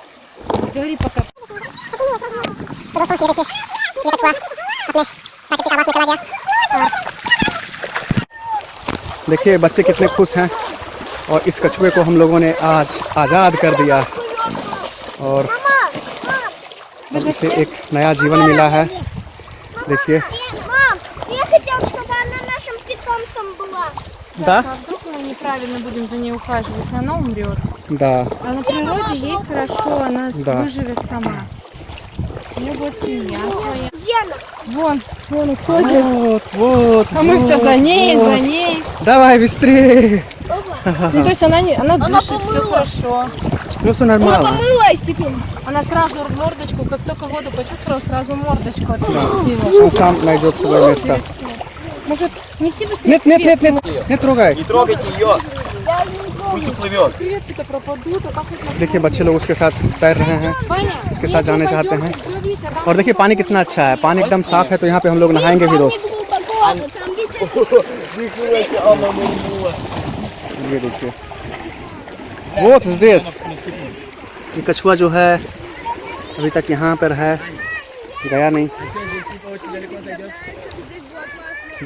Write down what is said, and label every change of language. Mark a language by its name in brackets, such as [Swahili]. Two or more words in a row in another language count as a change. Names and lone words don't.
[Hindi] देखिए बच्चे कितने खुश हैं और इस कछुए को हम लोगों ने आज आज़ाद कर दिया और इसे एक नया जीवन मिला है। देखिए [Russian] Да? А вдруг мы неправильно будем за ней ухаживать, она умрет. Да. А на природе ей хорошо, она Да. выживет сама. У нее будет семья своя. Где она? Вон уходит. Вот. А мы все за ней, за ней. Давай быстрее. Ну то есть она дышит, все хорошо. Ну все нормально. Помылась теперь. Она сразу мордочку, как только воду почувствовала, сразу мордочку отпустила. Он сам найдет свое место. Может, неси быстрее. Нет, не трогай. Не трогайте ее, пусть уплывет. Креветки-то пропадут, а как их [Hindi] देखिए बच्चे लोग उसके साथ तैर रहे हैं, इसके साथ जाने चाहते हैं। और देखिए पानी कितना अच्छा है, पानी एकदम साफ है। तो यहाँ पे हम लोग नहाएंगे भी दोस्त। ये देखिए बहुत здесь। ये कछुआ जो है अभी तक यहाँ पर है, गया नहीं।